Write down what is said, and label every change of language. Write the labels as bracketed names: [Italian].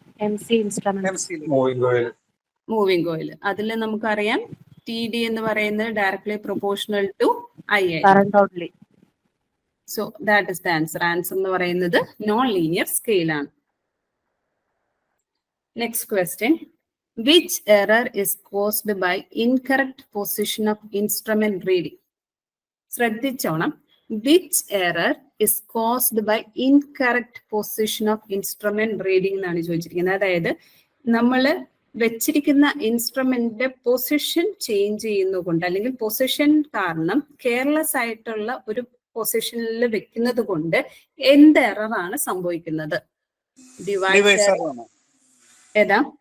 [English] MC instrument. Moving coil. [Malayalam] അതിൽ നമുക്കറിയാം TD എന്ന് പറയുന്നത് [English] Directly proportional to I. Current only. So that is the answer. [Malayalam] Answer എന്ന് പറയുന്നത് നോൺ ലീനിയർ സ്കെയിൽ ആണ്. [English] Next question. Which error is caused by incorrect position of instrument reading? ശ്രദ്ധിച്ചോണം. Which error is caused by incorrect position of instrument reading [Malayalam] എന്നാണ് ചോദിച്ചിരിക്കുന്നത്. അതായത് നമ്മൾ വെച്ചിരിക്കുന്ന ഇൻസ്ട്രുമെന്റിന്റെ position change ചെയ്യുന്നതുകൊണ്ട് അല്ലെങ്കിൽ പൊസിഷൻ കാരണം കെയർലെസ് ആയിട്ടുള്ള ഒരു പൊസിഷനിൽ വെക്കുന്നത് കൊണ്ട് എന്ത് എററാണ് സംഭവിക്കുന്നത്? ഡിവൈസ് ഏതാ?